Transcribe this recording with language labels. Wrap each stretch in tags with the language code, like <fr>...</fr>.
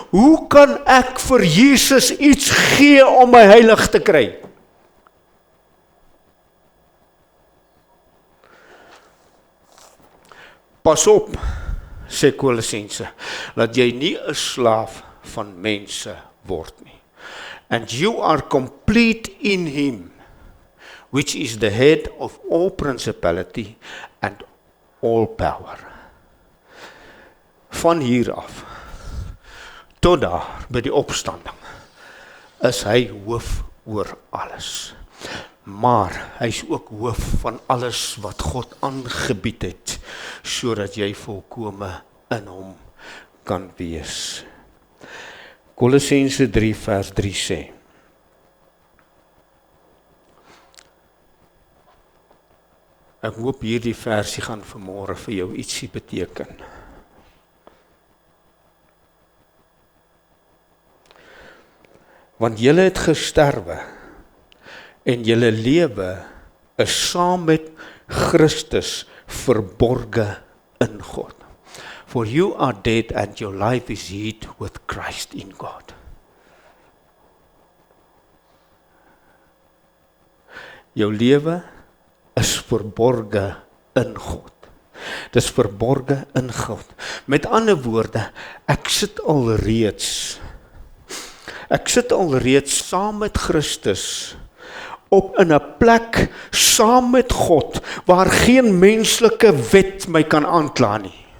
<af>Hoe kan ek vir Jesus iets gee om my heilig te kry? Pas op, sê Kolossense, dat jy nie 'n slaaf van mense word nie.</af> <en>And you are complete in him, which is the head of all principality and all power.</en> <af>Van hier af, tot daar, by die opstanding, is hy hoof oor alles. Maar hy is ook hoof van alles wat God aangebied het, sodat jy volkome in hom kan wees. Kolossense 3 vers 3 sê, ek hoop hierdie versie gaan vanmôre vir jou ietsie beteken. Want julle het gesterwe, en julle lewe is saam met Christus verborge in God.</af> <en>For you are dead and your life is hid with Christ in God.</en> <af>Jou lewe is verborge in God. Dis verborge in God. Met ander woorde, ek sit alreeds saam met Christus op in 'n plek saam met God waar geen menslike wet my kan aankla nie.</af>